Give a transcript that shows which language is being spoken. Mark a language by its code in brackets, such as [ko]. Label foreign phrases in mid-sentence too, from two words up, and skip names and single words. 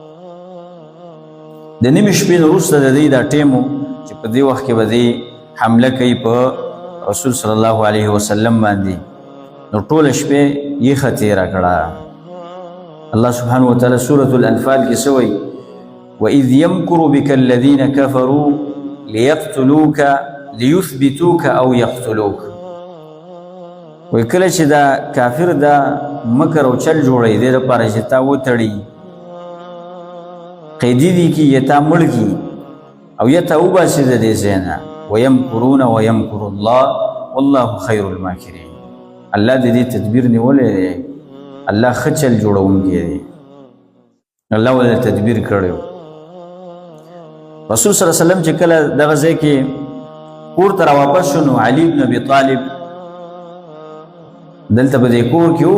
[ps] د نیمې شپې نه وروسته د دې دا ټیم و چې په دې وخت کې به دې حمله کوي په رسول [ar] صلی الله علیه وسلم [ps] باندې. نو ټوله شپې یخه تېره کړه. الله [ar] سبحانه وتعالی [ps] سورة الانفال کې څه وایي؟ [ar] وَإِذْ يَمْكُرُ بِكَ الَّذِينَ كَفَرُوا لِيَقْتُلُوكَ لِيُثْبِتُوكَ أَوْ يَقْتُلُوكَ. [ps] وایي کله چې دا کافر دا مکر او چل جوړوي دې دپاره چې تا وتړي، قیدي دي کي یا تا مړ کي او یا تا وباسي د دې ځای نه. [ar] وَيَمْكُرُونَ وَيَمْكُرُ اللَّهُ وَاللَّهُ خَيْرُ الْمَاكِرِينَ. [ps] الله د دې تدبیر نیولی دی، الله ښه چل جوړونکی دی، الله ولې تدبیر کړی. رسول [ar] صلی الله علیه وسلم [ps] چې کله دغه ځای کې کور ته راواپس شو نو علي بن ابي طالب دلته په دې کور کې و.